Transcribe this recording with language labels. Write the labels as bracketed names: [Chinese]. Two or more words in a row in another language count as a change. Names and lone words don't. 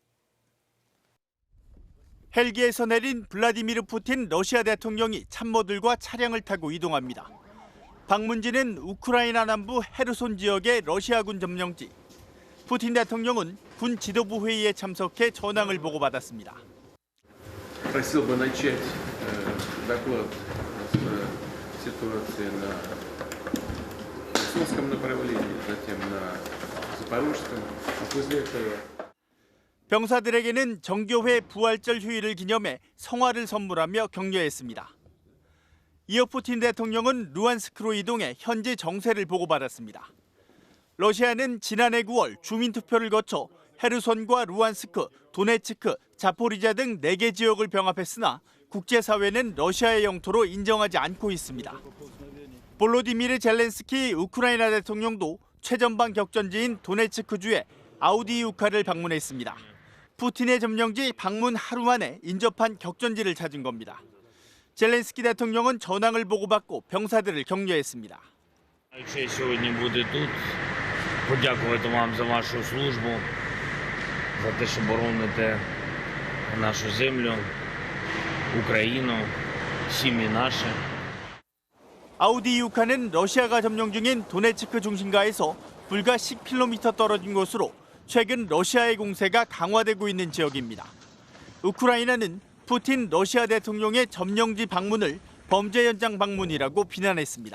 [Korean] 헬기에서 내린 블라디미르 푸틴 러시아 대통령이 참모들과 차량을 타고 이동합니다. 방문지는 우크라이나 남부 헤르손 지역의 러시아군 점령지. 푸틴 대통령은 군 지도부 회의에 참석해 전황을 보고받았습니다. [Russian] Просил бы начать доклад с ситуации на Херсонском направлении, затем на Запорожском, а после этого [Korean] 병사들에게는 정교회 부활절 휴일을 기념해 성화를 선물하며 격려했습니다. 이어 푸틴 대통령은 루안스크로 이동해 현재 정세를 보고받았습니다. 러시아는 지난해 9월 주민투표를 거쳐 헤르손과 루안스크, 도네츠크, 자포리자 등 4개 지역을 병합했으나 국제사회는 러시아의 영토로 인정하지 않고 있습니다. 볼로디미르 젤렌스키 우크라이나 대통령도 최전방 격전지인 도네츠크주의 아우디이우카를 방문했습니다. 푸틴의 점령지 방문 하루 만에 인접한 격전지를 찾은 겁니다. 젤렌스키 대통령은 전황을 보고받고 병사들을 격려했습니다. [Ukrainian] Сьогодні бути тут. Подякувати вам за вашу службу, за те, що бороните нашу землю, Україну, сім'ї наші. [Korean] 아우디이우카는 러시아가 점령 중인 도네츠크 중심가에서 불과 10km 떨어진 곳으로 최근 러시아의 공세가 강화되고 있는 지역입니다. 우크라이나는 푸틴 러시아 대통령의 점령지 방문을 범죄 현장 방문이라고 비난했습니다.